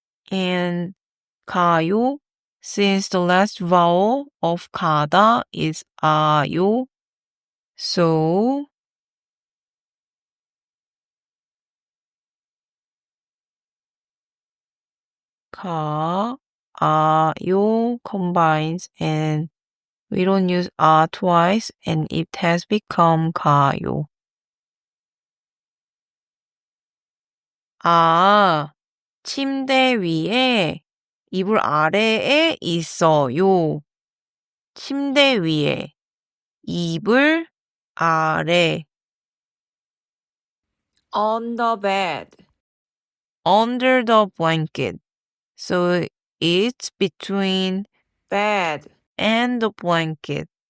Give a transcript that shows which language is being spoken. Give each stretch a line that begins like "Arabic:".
English: And 가요, since the last vowel of 가다 is 아요, so 가, 아요 combines and we don't use 아 twice and it has become 가요.
Korean: 아, 침대 위에 이불 아래에 있어요. 침대 위에 이불 아래
English: on the bed under the blanket. So it's between bed and the blanket.